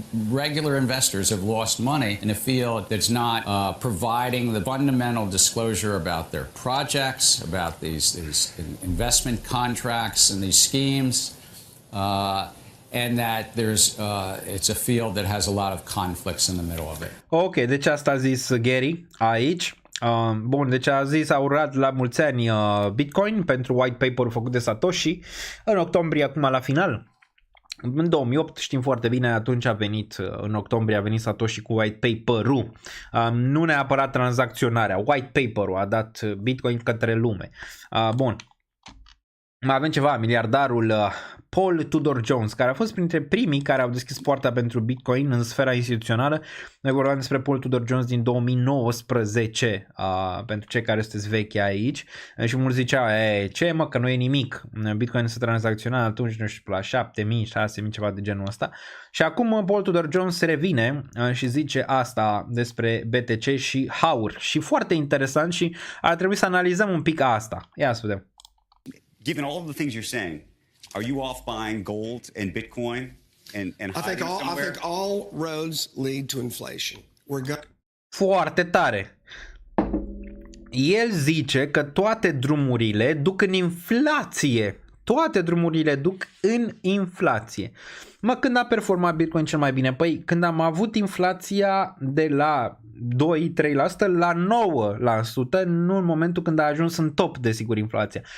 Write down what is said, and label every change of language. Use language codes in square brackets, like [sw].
[en] Regular investors have lost money in a field that's not providing the fundamental disclosure about their projects, about these investment contracts and these schemes. And that it's a field that has a lot of conflicts in the middle of it. [ro] Ok, deci asta a zis Gary aici. Bun, deci a urat la mulți ani Bitcoin pentru white paper-ul făcut de Satoshi în octombrie, acum la final. În 2008 știm foarte bine, atunci a venit, în octombrie a venit Satoshi cu white paper-ul, nu neapărat tranzacționarea, white paper-ul a dat Bitcoin către lume. Bun, mai avem ceva, miliardarul Paul Tudor Jones, care a fost printre primii care au deschis poarta pentru Bitcoin în sfera instituțională. Noi vorbeam despre Paul Tudor Jones din 2019, pentru cei care sunteți vechi aici, și mulți ziceau, ce mă, că nu e nimic, Bitcoin se tranzacționa atunci, nu știu, la 7.000, 6.000, ceva de genul ăsta. Și acum Paul Tudor Jones revine și zice asta despre BTC și HAUR. Și foarte interesant și ar trebui să analizăm un pic asta. Ia să vedem. [en] Given all of the things you're saying, are you off buying gold and Bitcoin and I think all roads lead to inflation. [ro] Foarte tare. El zice că toate drumurile duc în inflație. Toate drumurile duc în inflație. Mă, când a performat Bitcoin cel mai bine? Păi când am avut inflația de la 2-3% la 9%, nu în momentul când a ajuns în top, desigur, inflația.